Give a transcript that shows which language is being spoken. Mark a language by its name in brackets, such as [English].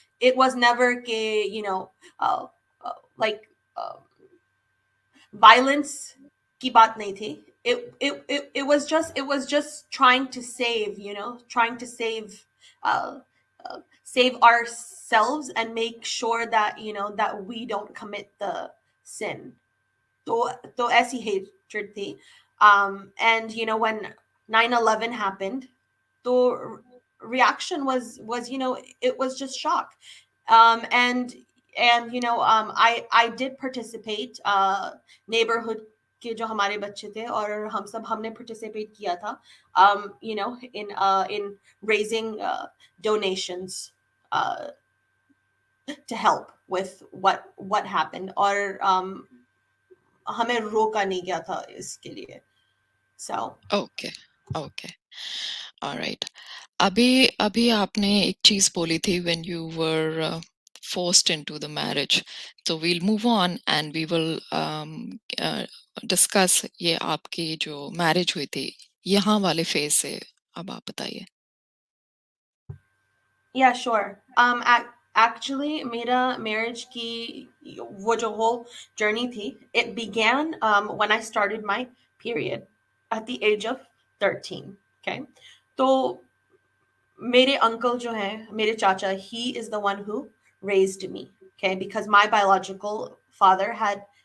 [English] It was never [Hindi] के uh, like violence की बात नहीं थी. [English] It was just trying to save, trying to uh, save ourselves and make sure that that we don't commit the sin. [Hindi] तो ऐसी hatred थी. [English] And when 9/11 happened, the reaction was it was just shock. And I did participate, neighborhood [Hindi] के जो हमारे बच्चे थे और हम सब हमने participate किया था, [English] in raising donations uh, to help with what happened. [Hindi] और हमें रोका नहीं गया था इसके लिए. [English] So okay, okay, alright. [Hindi] अभी अभी आपने एक चीज बोली थी, [English] when you were forced into the marriage, so we'll move on and we will discuss [Hindi] ये आपकी जो मैरिज हुई थी यहाँ वाले फेज से। अब आप बताइए। [English] yeah, sure. Actually, [Hindi] मेरा marriage की वो जो whole journey थी, [English] it began when I started my period at the age of 13. Okay, [Hindi] तो मेरे uncle जो है, मेरे चाचा, [English] he is the one who raised me. Okay, because my biological father had